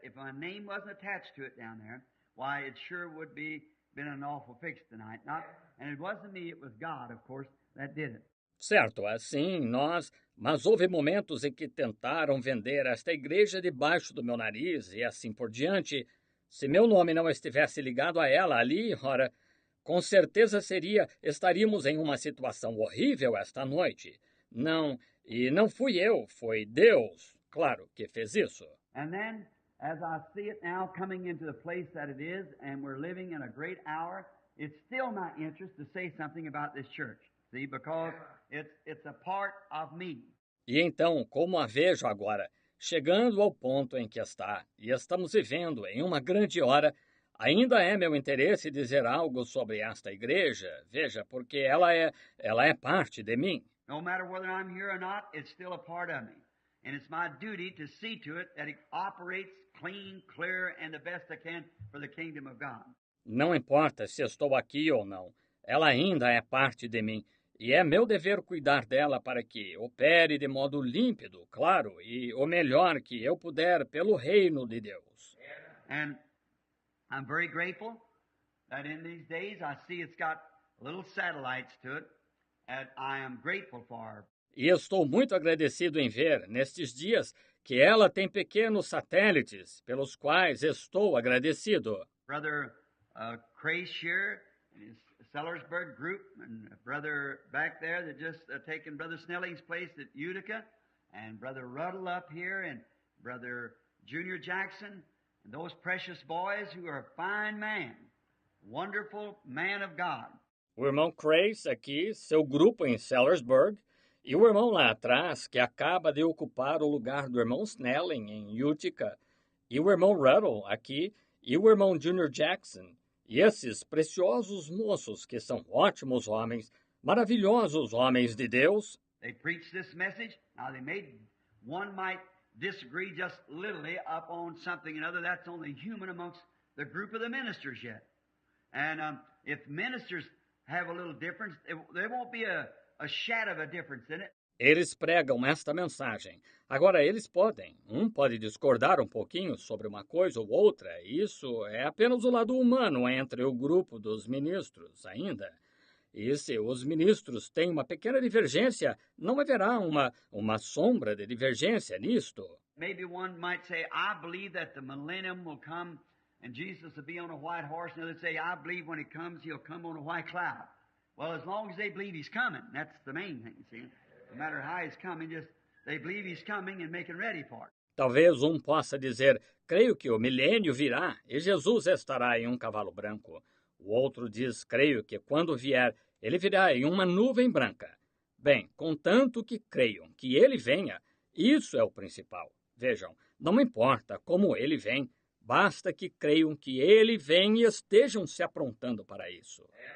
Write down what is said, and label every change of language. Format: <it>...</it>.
<en>If my name wasn't attached to it down there, why, it sure would been an awful fix tonight. And it wasn't me, it was God, of course, that did it.</en> <pt>Certo, assim mas houve momentos em que tentaram vender esta igreja debaixo do meu nariz e assim por diante. Se meu nome não estivesse ligado a ela ali, ora, com certeza estaríamos em uma situação horrível esta noite. Não fui eu, foi Deus, claro, que fez isso.</pt> <en>And then, as I see it now coming into the place that it is, and we're living in a great hour, it's still my interest to say something about this church. See, because it's a part of me.</en> <pt>E então, como a vejo agora, chegando ao ponto em que está, e estamos vivendo em uma grande hora, ainda é meu interesse dizer algo sobre esta igreja, veja, porque ela é parte de mim.</pt> <en>No matter whether I'm here or not, it's still a part of me. And it's my duty to see to it that it operates clean, clear, and the best I can for the kingdom of God.</en> <pt>Não importa se estou aqui ou não, ela ainda é parte de mim. E é meu dever cuidar dela para que opere de modo límpido, claro, e o melhor que eu puder pelo reino de Deus.</pt> <en>And I'm very grateful that in these days I see it's got little satellites to it that I am grateful for.</en> <pt>E estou muito agradecido em ver, nestes dias, que ela tem pequenos satélites, pelos quais estou agradecido.</pt> <en>Brother Crace here, and his Sellersburg group, and a brother back there that just taken Brother Snelling's place at Utica, and Brother Ruddle up here, and Brother Junior Jackson, and those precious boys who are a fine man, wonderful man of God.</en> <pt>O irmão Crace aqui, seu grupo em Sellersburg, e o irmão lá atrás, que acaba de ocupar o lugar do irmão Snelling em Utica, e o irmão Ruddle aqui, e o irmão Junior Jackson, e esses preciosos moços que são ótimos homens, maravilhosos homens de Deus.</pt> <en>They preach this message. Now one might disagree just literally up on something another. That's only human amongst the group of the ministers yet. And if ministers have a little difference, there won't be a shadow of a difference in it.</en> <pt>Eles pregam esta mensagem. Agora, um pode discordar um pouquinho sobre uma coisa ou outra. Isso é apenas o lado humano entre o grupo dos ministros ainda. E se os ministros têm uma pequena divergência, não haverá uma sombra de divergência nisto.</pt> <en>Maybe one might say, I believe that the millennium will come and Jesus will be on a white horse. And others say, I believe when he comes, he'll come on a white cloud. Well, as long as they believe he's coming, that's the main thing, see. No matter how he's coming, just they believe he's coming and making ready for it.</en> <pt>Talvez um possa dizer, creio que o milênio virá e Jesus estará em um cavalo branco. O outro diz, creio que quando vier, ele virá em uma nuvem branca. Bem, contanto que creiam que ele venha, isso é o principal. Vejam, não importa como ele vem, basta que creiam que ele vem e estejam se aprontando para isso.</pt>